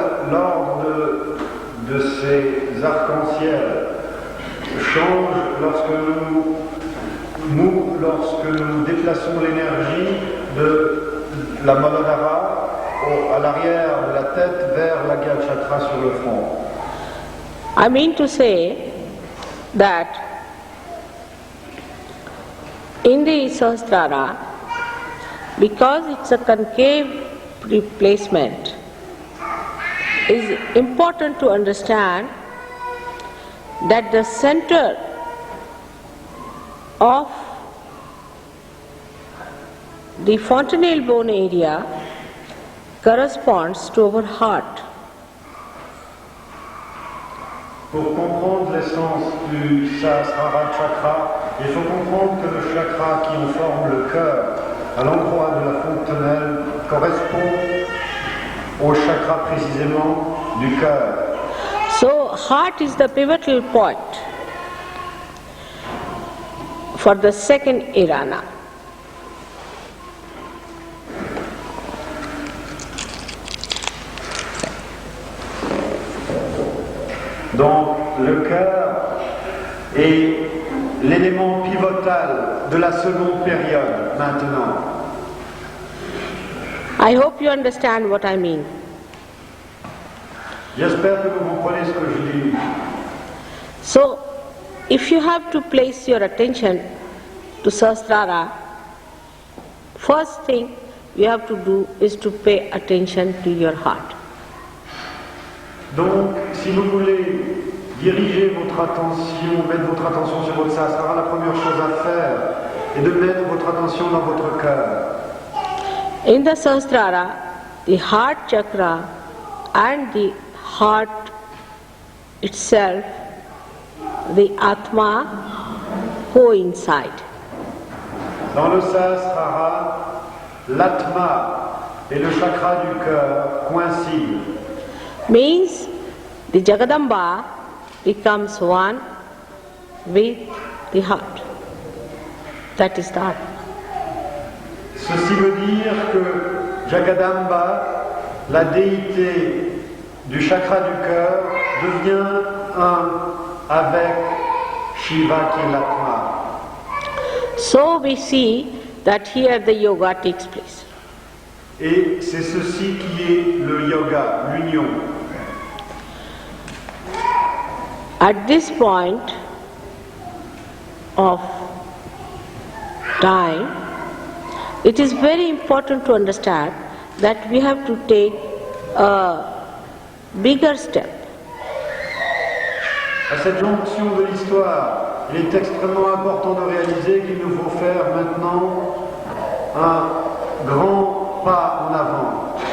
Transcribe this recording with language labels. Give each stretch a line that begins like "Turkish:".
French: L'ordre de ces arcs-en-ciel change lorsque nous déplaçons l'énergie de la Muladhara à l'arrière de la tête vers l'Agya chakra sur le front.
English: I mean to say that in the Sahasrara, because it's a concave replacement, it is important to understand that the center of the fontanelle bone area corresponds to our heart.
French: Pour comprendre l'essence du Sahasrara chakra, il faut comprendre que le chakra qui en forme le cœur, à l'endroit de la fontanelle, correspond au chakra précisément du cœur.
English: So, heart is the pivotal point for the second irana.
French: Donc, le cœur est l'élément pivotal de la seconde période maintenant.
English: I hope you understand what I mean.
French: J'espère que vous comprenez ce que je dis.
English: So, if you have to place your attention to Sahasrara, first thing you have to do is to pay attention to your heart.
French: Donc, si vous voulez diriger votre attention, mettre votre attention sur votre Sahasrara, la première chose à faire est de mettre votre attention dans votre cœur.
English: In the Sahasrara, the heart chakra and the heart itself, the Atma, coincide.
French: Dans le Sahasrara, l'Atma et le chakra du cœur coïncident.
English: Means the Jagadamba becomes one with the heart. That is the Atma.
French: Ceci veut dire que Jagadamba, la déité du chakra du cœur devient un avec Shiva qui est l'Atma.
English: So we see that here the yoga takes place.
French: Et c'est ceci qui est le yoga, l'union.
English: At this point of time, it is very important to understand that we have to take a bigger step.
French: À cette jonction de l'histoire, il est extrêmement important de réaliser qu'il nous faut faire maintenant un grand pas en avant.